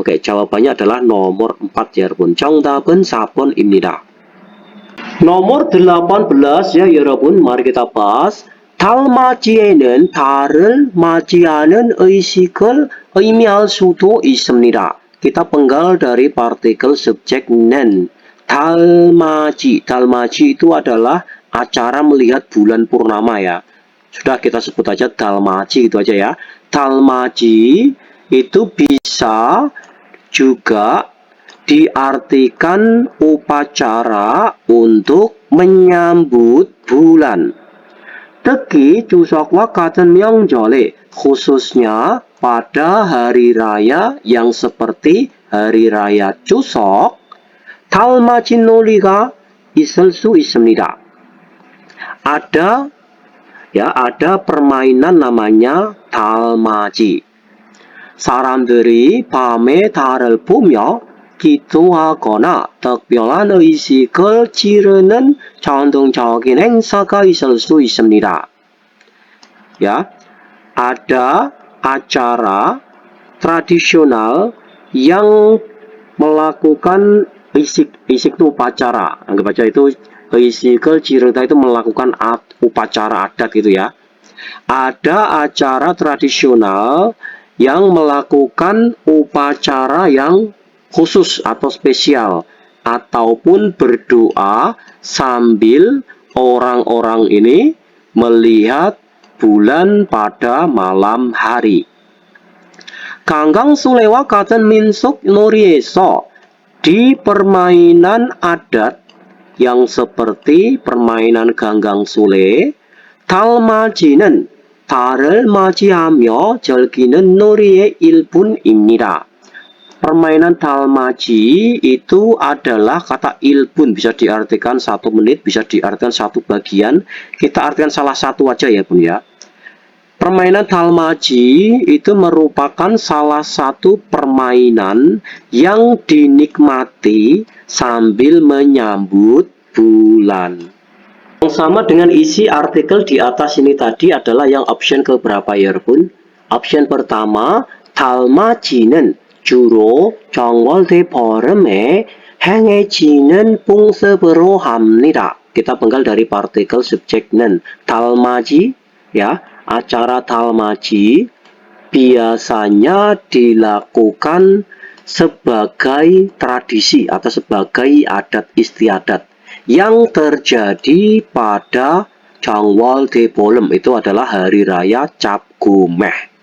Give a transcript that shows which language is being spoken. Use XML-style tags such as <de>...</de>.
<id>Oke, jawabannya adalah nomor 4 ya, 여러분.</id> <ko>정답은 4번입니다.</ko> <id>Nomor 18 ya, 여러분. Mari kita bahas.</id> <ko>달맞이에는 달을 맞이하는 의식을 의미할 수도 있습니다.</ko> <id>Kita penggal dari partikel subjek nen.</id> <ko>달맞이.</ko> <id>달맞이 itu adalah acara melihat bulan purnama ya. Sudah kita sebut aja 달맞이 itu aja ya. 달맞이 itu bisa juga diartikan upacara untuk menyambut bulan.</id> <ko>특히 추석과 같은 명절에</ko> <id>khususnya pada hari raya yang seperti hari raya Chuseok,</id> <ko>달맞이 놀이가 있을 수 있습니다.</ko> <id>Ada permainan namanya 달맞이.</id> <ko>사람들이 밤에 달을 보며 기도하거나 특별한 의식을 치르는 전통적인 행사가 있을 수 있습니다.</ko> <id>Ya, ada acara tradisional yang melakukan isik itu upacara. Anggap aja itu isikul cirita itu melakukan upacara adat gitu ya. Ada acara tradisional yang melakukan upacara yang khusus atau spesial, ataupun berdoa sambil orang-orang ini melihat bulan pada malam hari.</id> <ko>강강술래와 같은 민속 놀이에서</ko> <id>di permainan adat yang seperti permainan ganggang sule,</id> <ko>달맞이는 달을 맞이하며 즐기는 놀이의 일부입니다.</ko> <id>Permainan 달맞이 itu adalah kata ilbun, bisa diartikan 1 menit, bisa diartikan 1 bagian. Kita artikan salah satu aja ya bun ya. Permainan 달맞이 itu merupakan salah satu permainan yang dinikmati sambil menyambut bulan. Yang sama dengan isi artikel di atas ini tadi adalah yang option keberapa ya bun? Option pertama,</id> <ko>달맞이는 주로 정월대 보름에 행해지는 풍습으로 합니다.</ko> <id>Kita penggal dari partikel subjek는. 달맞이, ya, acara 달맞이 biasanya dilakukan sebagai tradisi atau sebagai adat istiadat yang terjadi pada 정월대 보름, itu adalah hari raya Cap Gomeh.</id>